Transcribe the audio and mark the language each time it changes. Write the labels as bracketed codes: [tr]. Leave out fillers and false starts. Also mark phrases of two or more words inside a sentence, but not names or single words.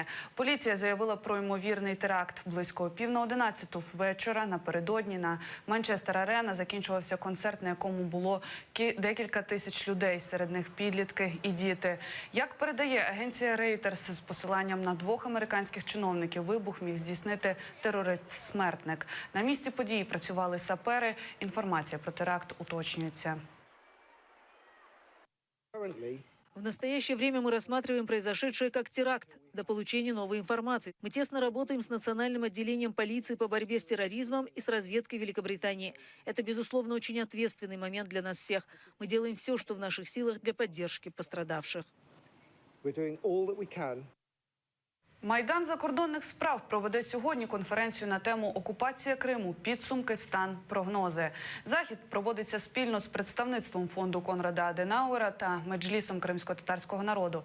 [uk] Поліція заявила про ймовірний теракт. Близько 10:30 вечора напередодні на Манчестер-Арена закінчувався концерт, на якому було декілька тисяч людей, серед них підлітки і діти. Як передає агенція Reuters з посиланням на 2 американських чиновників, вибух міг здійснити терорист-смертник. На місці події працювали сапери. Інформація про теракт уточнюється. [ru] В настоящее время мы рассматриваем произошедшее как теракт до получения новой информации. Мы тесно работаем с Национальным отделением полиции по борьбе с терроризмом и с разведкой Великобритании. Это, безусловно, очень ответственный момент для нас всех. Мы делаем все, что в наших силах для поддержки пострадавших. [uk] Майдан закордонних справ проведе сьогодні конференцію на тему «Окупація Криму. Підсумки, стан, прогнози». Захід проводиться спільно з представництвом фонду Конрада Аденауера та Меджлісом кримсько-татарського народу.